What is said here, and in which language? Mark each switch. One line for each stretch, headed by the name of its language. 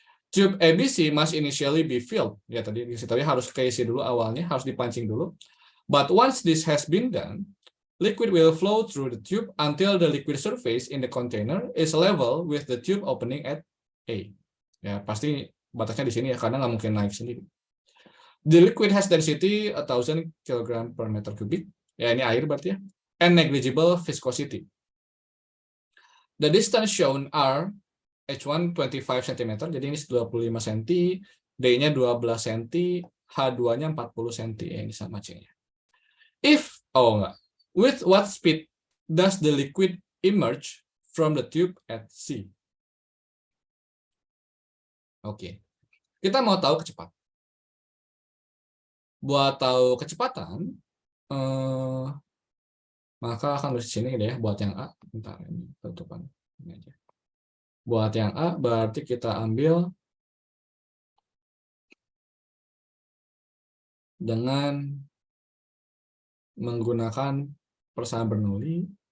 English: Tube ABC must initially be filled.
Indonesian: Ya tadi dikasih tahu ya, harus keisi dulu awalnya, harus dipancing dulu.
English: But once this has been done, liquid will flow through the tube until the liquid surface in the container is level with the tube opening at A.
Indonesian: Ya, pasti batasnya di sini ya, karena nggak mungkin naik sendiri.
English: The liquid has density 1000 kg per meter cubic.
Indonesian: Ya, ini air berarti ya.
English: And negligible viscosity. The distance shown are
Indonesian: H1 25 cm, jadi ini 25 cm, D-nya 12 cm, H2-nya 40 cm, ya, ini sama C-nya.
English: With what speed does the liquid emerge from the tube at C?
Indonesian: Oke. Kita mau tahu kecepatan. Buat tahu kecepatan, maka akan di sini deh buat yang A. Bentar, ini tutupan ini aja. Buat yang A berarti kita ambil dengan menggunakan persamaan Bernoulli.